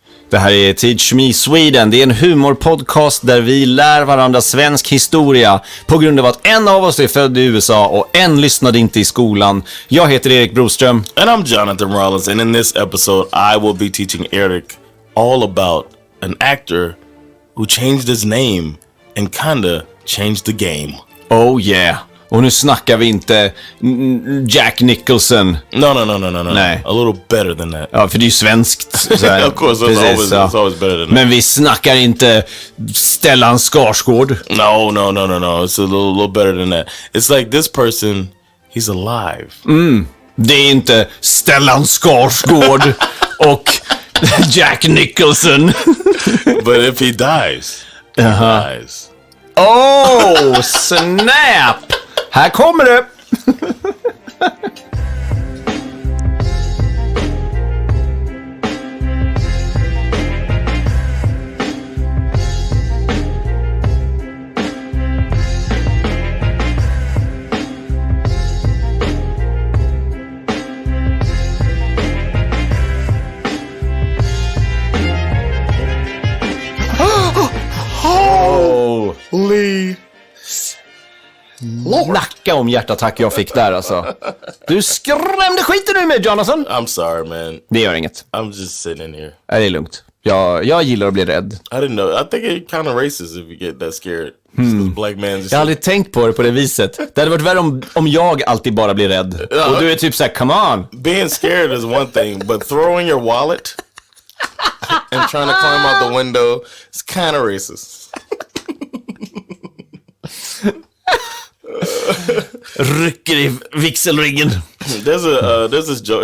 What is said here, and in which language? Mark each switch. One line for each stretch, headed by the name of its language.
Swedish: Det här är Teach Me Sweden. Det är en humorpodcast där vi lär varandra svensk historia på grund av att en av oss är född i USA och en lyssnade inte i skolan. Jag heter Erik Broström.
English: And I'm Jonathan Rollins, and in this episode I will be teaching Erik all about an actor who changed his name and kinda changed the game. Oh yeah.
Swedish: Och nu snackar vi inte Jack Nicholson.
English: No.
Swedish: Nej.
English: A little better than that.
Swedish: Ja, för det är ju svenskt.
English: Of course, it's always better than that.
Swedish: Men vi snackar inte Stellan Skarsgård.
English: No. It's a little better than that. It's like this person, he's alive.
Swedish: Det är inte Stellan Skarsgård och Jack Nicholson.
English: But if he dies, he dies. Oh, snap!
Swedish: Här kommer det! Lee. Snacka om hjärtattack jag fick där alltså. Du skrämde skiten ur mig, Jonathan.
English: I'm sorry, man.
Swedish: Det gör inget.
English: I'm just sitting in here.
Swedish: Det är lugnt. Jag gillar att bli rädd.
English: I didn't know. I think it's kind of racist if you get that scared. Black man just...
Swedish: Jag har aldrig tänkt på det på det viset. Det hade varit värre om jag alltid bara blir rädd. Och du är typ såhär,
English: come on. Being scared is one thing, but throwing your wallet and trying to climb out the window is kind of racist.
Swedish: Rycker i vigselringen.
English: There's this joke.